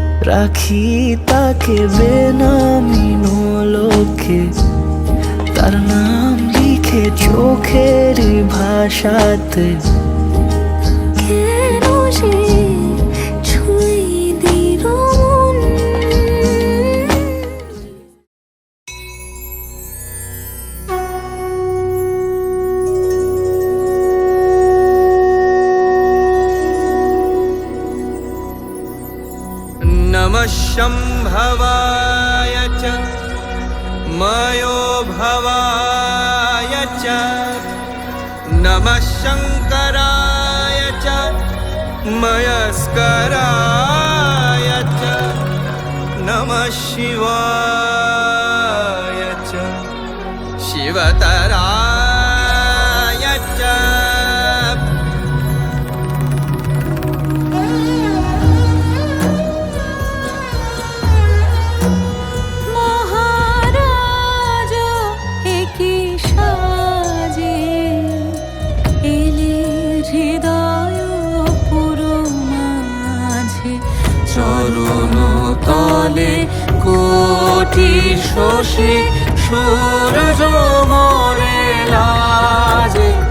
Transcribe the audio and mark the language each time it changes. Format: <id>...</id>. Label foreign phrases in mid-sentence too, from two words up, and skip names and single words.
<bn>রাখি তাকে বেনামি নোলকে, তার নাম লিখে চোখের ভাষাতে। কেন সে ছুঁয়ে দিল মন?</bn> <sa>नमः शम्भवाय च मयोभवाय च, नमः शङ्कराय च मयस्कराय च, नमः शिवाय च शिवतराय च।</sa> <bn>মহারাজ একি সাজে এলে হৃদয় পুরো মাঝে, চরণ তলে কোটি শশী সূর্য মরে লাজে।</bn>